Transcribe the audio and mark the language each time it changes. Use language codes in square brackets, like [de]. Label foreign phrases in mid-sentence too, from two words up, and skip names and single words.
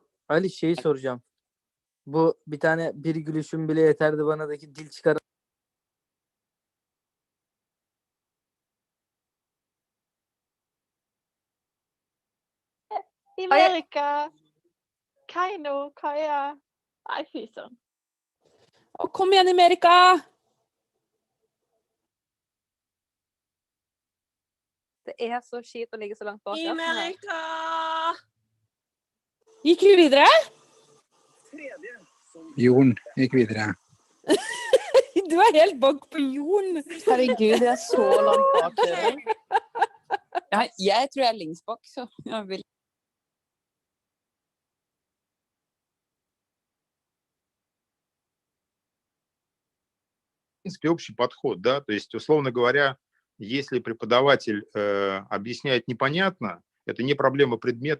[tr] Ali şeyi soracağım. Bu bir tane bir gülüşüm bile yeterdi bana'daki dil çıkar. [no] Amerika. Kaino, Kaja. Ej, fy søren. Kom igjen, Amerika! Det er så kjipt å ligge så langt bak. Amerika! Gikk vi videre? Jon gikk videre. Du er helt bak på Jon. Herregud, jeg er så langt bak dere. Jeg tror jeg er lengst bak, så jeg vil. [ru] В принципе, общий подход, да, то есть, условно говоря, если преподаватель объясняет непонятно, это не проблема предмета,